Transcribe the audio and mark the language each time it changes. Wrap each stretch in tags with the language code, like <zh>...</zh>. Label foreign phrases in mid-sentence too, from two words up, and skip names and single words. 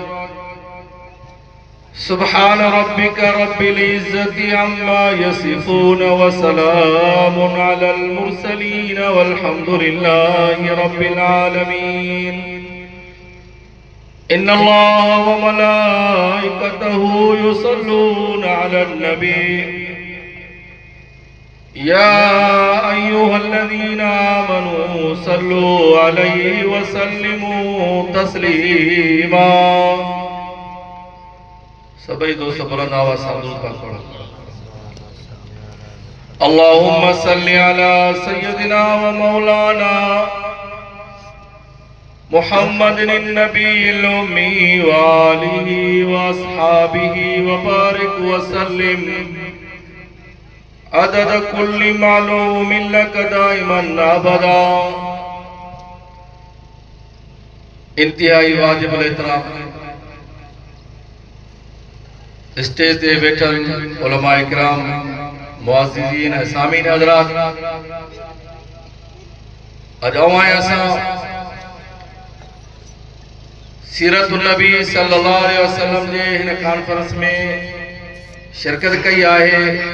<ar>سبحان ربك رب العزة عما يصفون وسلام على المرسلين والحمد لله رب العالمين. إن الله وملائكته يصلون على النبي يا أيها الذين آمنوا صلوا عليه وسلموا تسليما.</ar> <ur>سبھی دوست بلند آواز سے درود پاک پڑھو.</ur> <ar>اللهم صل على سيدنا ومولانا محمد النبي الأمي وآله وأصحابه وبارك وسلم عدد كل معلوم لك دائما أبدا.</ar> <sd>इंतहाई वाजिबुल एहतराम स्टेज ते बैठल उलमा इकराम, मुअज़्ज़िज़ीन, सामीन हज़रात, अज असां सीरतुन नबी</sd> <ar>صلى الله عليه وسلم</ar> <sd>जे हिन कॉन्फ्रेंस में शिरकत कई आहे।</sd>